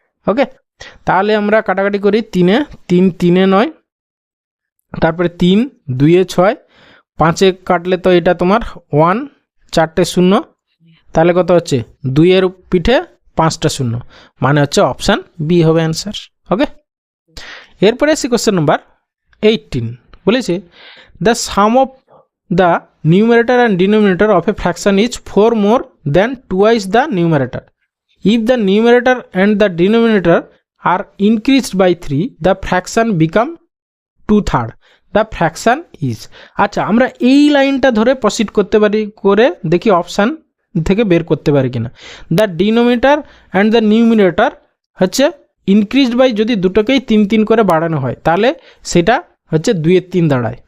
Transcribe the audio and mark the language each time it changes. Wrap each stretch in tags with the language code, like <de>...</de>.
<bn>ওকে, তাহলে আমরা কাটাকাটি করি, 3-এ 9, তারপরে 3 2-এ 6, 5-এ কাটলে তো এটা তোমার 1, 4টে 0, তাহলে কত হচ্ছে 2-এর পিঠে 5টা 0, মানে হচ্ছে অপশান বি হবে অ্যান্সার।</bn> <en>okay,</en> <bn>এরপরে আসি</bn> <en>question number 18</en> <bn>বলেছে</bn> <en>The sum of the numerator and denominator of a fraction is 4 more than twice the numerator. If the numerator and the denominator are increased by 3, the fraction become 2/3. The fraction is,</en> <bn>আচ্ছা আমরা এই লাইনটা ধরে proceed করতে পারি, করে দেখি option থেকে বের করতে পারি কিনা।</bn> <en>the denominator and the numerator</en> <bn>হচ্ছে</bn> <en>increased by,</en> <bn>যদি দুটোকেই 3 করে বাড়ানো হয় তাহলে সেটা হচ্ছে 2-3 দাঁড়ায়।</bn>